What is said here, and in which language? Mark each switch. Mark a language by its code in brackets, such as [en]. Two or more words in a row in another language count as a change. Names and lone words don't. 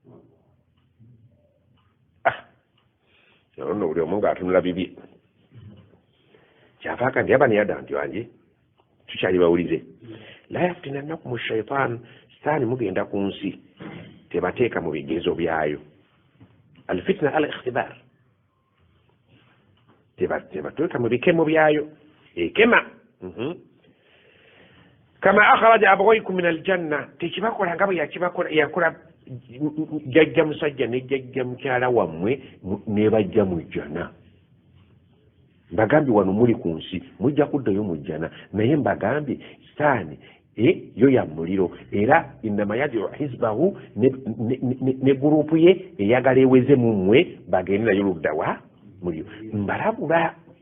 [lg] ono buli omu ng'atunula bibi kyavaaka ndi abani yadanti wange tukyali bawulize [ar] لا يفتننكم شيطان [lg] sitaani mugenda ku nsi tebateeka mu bigezo byayo [ar] الفتنة الاختبار [lg] tebateeka mu bikemo byayo ekema [ar] كما أخرج أبويكم من الجنة [lg] tekibakola nga bwe yakola jjajja musajja ne jjajja mukyala wammwe nebajja mu jjana mbagambye wano muli ku nsi mujja kuddayo mu jjana naye mbagambye sitaani yo ya muliro era [ar] إنما يدعو حزبه [lg] ne gurupu ye eyagala eweze mu mmwe bagende nayo luddawa muliro mbalabula